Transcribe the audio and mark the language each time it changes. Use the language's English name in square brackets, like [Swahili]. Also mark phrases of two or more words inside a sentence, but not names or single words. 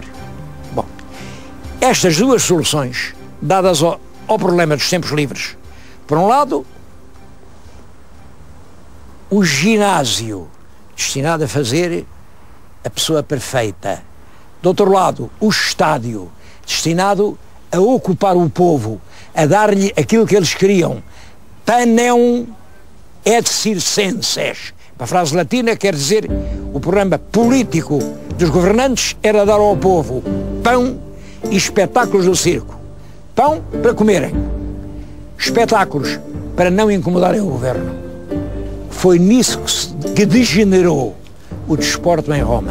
[Portuguese] Bom, estas duas soluções, dadas ao problema dos tempos livres, por um lado, o ginásio, destinado a fazer a pessoa perfeita. Do outro lado, o estádio, destinado a ocupar o povo, a dar-lhe aquilo que eles queriam. [Latin] Panem et circenses. [Portuguese] A frase latina quer dizer, o programa político dos governantes era dar ao povo pão e espetáculos do circo. Pão para comerem, espetáculos para não incomodarem o governo. Foi nisso que degenerou o desporto em Roma.